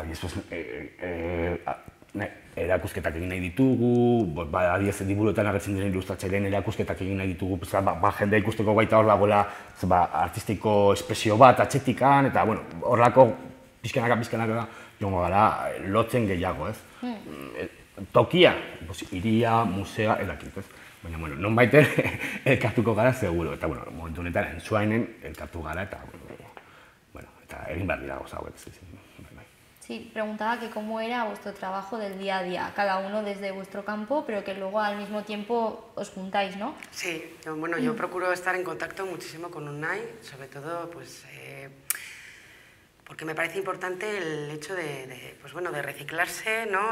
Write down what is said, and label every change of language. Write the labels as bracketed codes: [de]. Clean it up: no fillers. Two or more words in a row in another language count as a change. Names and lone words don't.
[eu] Erakusketak egin nahi ditugu, adiez liburuetan agertzen diren ilustratzaileen erakusketak egin nahi ditugu, jendea ikusteko baita hor dagoela artistiko espresio bat atxetikan, eta horrelako pizkanaka joango gara lotzen gehiago, ez? Tokia, hiria, musea, edakit, ez? Baina, nonbait elkartuko gara seguro, eta momentu honetan Entzuainen elkartu gara, eta egin behar dira gauza hauek. [es] Sí, preguntaba que cómo era vuestro trabajo del día a día, cada uno desde vuestro campo, pero que luego al mismo tiempo os juntáis, ¿no? Sí, yo procuro estar en contacto muchísimo con UNAI, sobre todo porque me parece importante el hecho de reciclarse, ¿no?